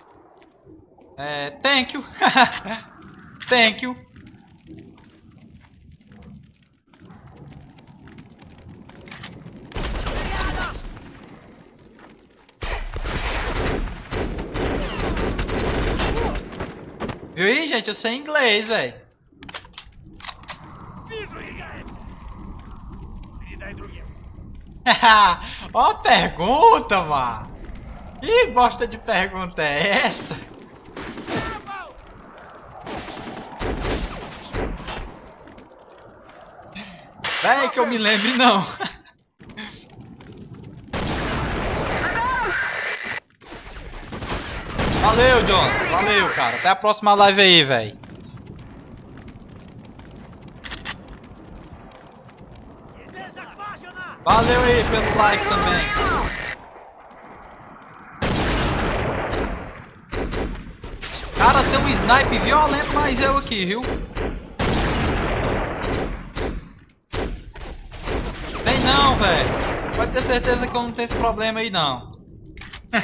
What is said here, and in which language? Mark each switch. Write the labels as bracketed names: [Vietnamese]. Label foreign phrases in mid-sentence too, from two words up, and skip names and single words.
[Portuguese] É, [English] thank you. Thank you. [Portuguese] Viu aí, gente? Eu sei inglês, velho. [Russian] Вижу, яйца! Передай другим. [Portuguese] Ó a pergunta, mano. Que bosta de pergunta é essa? Véi, que eu me lembre não. Valeu, John. Valeu, cara. Até a próxima live aí, velho. [Russian] Цель захвачена! [Portuguese] Valeu aí pelo like também. Cara, tem um snipe violento mais eu aqui, viu? Tem não, velho. Pode ter certeza que eu não tenho esse problema aí, não.